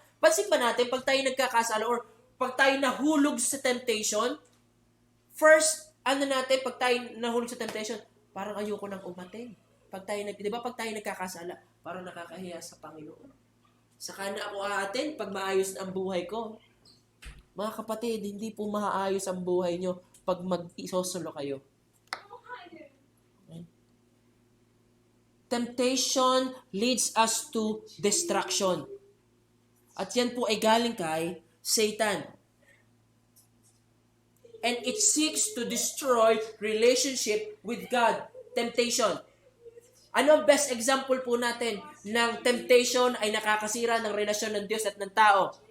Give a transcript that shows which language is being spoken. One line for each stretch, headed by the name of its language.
Filipino: Pansin ba natin, pag tayo nagkakasala or pag tayo nahulog sa temptation, first, pag tayo nahulog sa temptation, parang ayoko nang umatin. Pag tayo nagkakasala, parang nakakahiya sa Panginoon. Saka na ako aatin pag maayos ang buhay ko. Mga kapatid, hindi po maayos ang buhay nyo pag mag-isosolo kayo.
English: Temptation leads us to destruction.
Filipino: At yan po ay galing kay Satan.
English: And it seeks to destroy relationship with God. Temptation.
Filipino: Ano ang
English: best example
Filipino: po natin ng temptation ay nakakasira ng relasyon ng Diyos at ng tao?